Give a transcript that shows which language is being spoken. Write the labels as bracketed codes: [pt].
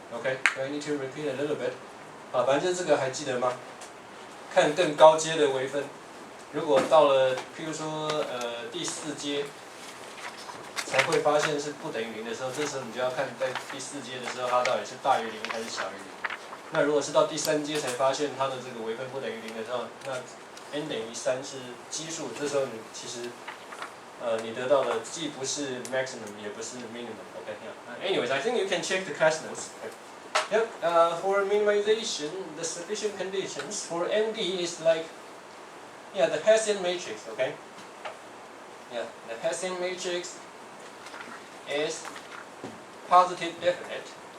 [en] Okay, so I need to repeat a little bit. [zh] 反正这个还记得吗？看更高阶的微分，如果到了譬如说第4阶才会发现是不等于0的时候，这时候你就要看在第4阶的时候它到底是大于0还是小于0。那如果是到第3阶才发现它的这个微分不等于0的时候，那 n 等于3是奇数，这时候你其实你得到的既不是 maximum 也不是 minimum。 [en] Okay, yeah. Anyways, I think you can check the class notes. Yep. For minimization, the sufficient conditions for MD is like the Hessian matrix. Okay. Yeah, the Hessian matrix is positive definite.